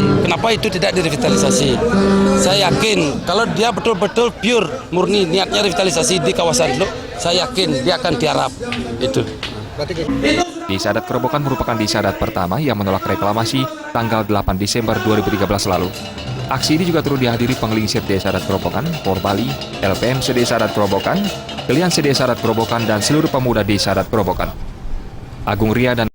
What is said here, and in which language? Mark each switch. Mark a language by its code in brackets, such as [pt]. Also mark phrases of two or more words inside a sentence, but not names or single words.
[id] Kenapa itu tidak direvitalisasi? Saya yakin kalau dia betul-betul pure, murni niatnya revitalisasi di kawasan Teluk, saya yakin dia akan tiarap. Itu. Desa Adat Kerobokan merupakan desa adat pertama yang menolak reklamasi tanggal 8 Desember 2013 lalu. Aksi ini juga turut dihadiri Penglingsir Desa Adat Kerobokan, Porbali, LPM Sedesa Adat Kerobokan, Kelian Sedesa Adat Kerobokan, dan seluruh pemuda Desa Adat Kerobokan. Agung Ria dan